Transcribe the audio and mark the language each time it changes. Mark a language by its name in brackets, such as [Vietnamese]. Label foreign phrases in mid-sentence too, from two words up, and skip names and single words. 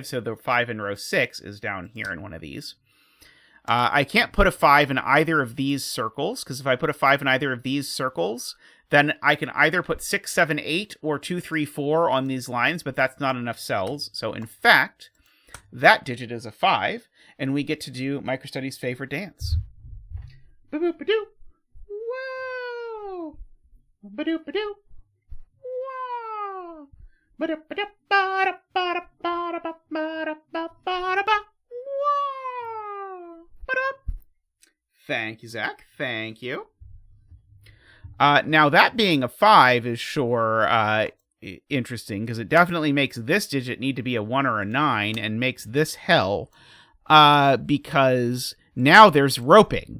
[English] So the 5 in row 6 is down here in one of these. I can't put a 5 in either of these circles, because if I put a 5 in either of these circles, then I can either put 6, 7, 8 or 2, 3, 4 on these lines, but that's not enough cells. So in fact, that digit is a 5, and we get to do MicroStudy's favorite dance. Ba-boop-ba-doo. Whoa! Ba-doop-ba-doo. Whoa! Ba-doop-ba-doop-ba-da-ba-da-ba-da-ba-da-ba-da-ba. Whoa! Ba-doop. Thank you, Zach. Thank you. Now, that being a 5 is sure interesting, because it definitely makes this digit need to be a 1 or a 9, and makes this hell, because now there's roping.